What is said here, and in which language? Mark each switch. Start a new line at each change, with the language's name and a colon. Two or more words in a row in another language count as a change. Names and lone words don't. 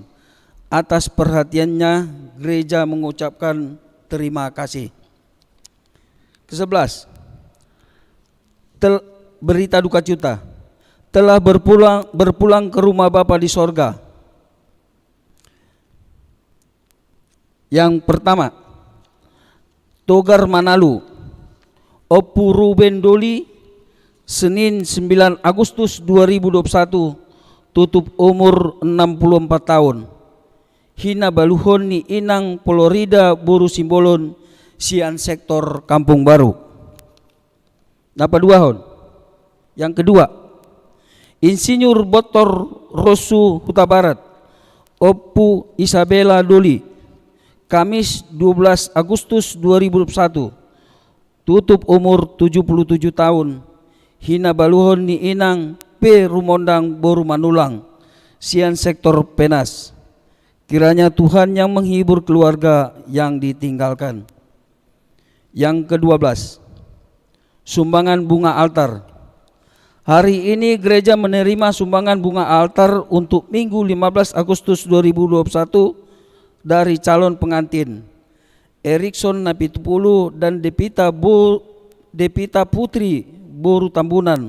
Indonesian: Atas perhatiannya, gereja mengucapkan terima kasih. Ke-11, berita duka cita. Telah berpulang ke rumah Bapa di sorga. Yang pertama, Togar Manalu,
Batak Toba: Opu Ruben Doli,
Indonesian: Senin 9 Agustus 2021, tutup umur 64 tahun.
Batak Toba: Hina Baluhon ni Inang Florida Boru Simbolon, Sian sektor Kampung Baru. Dapat 2 hon.
Indonesian: Yang kedua, Insinyur Botor Rosu Huta Barat,
Batak Toba: Opu Isabella Doli,
Indonesian: Kamis 12 Agustus 2021, tutup umur 77 tahun.
Batak Toba: Hina Baluhon ni Inang P. Rumondang Boru Manulang, Sian sektor Penas.
Indonesian: Kiranya Tuhan yang menghibur keluarga yang ditinggalkan. Yang ke-12, sumbangan bunga altar. Hari ini gereja menerima sumbangan bunga altar untuk Minggu 15 Agustus 2021 dari calon pengantin Erikson Napitupulu dan Depita Putri Boru Tambunan.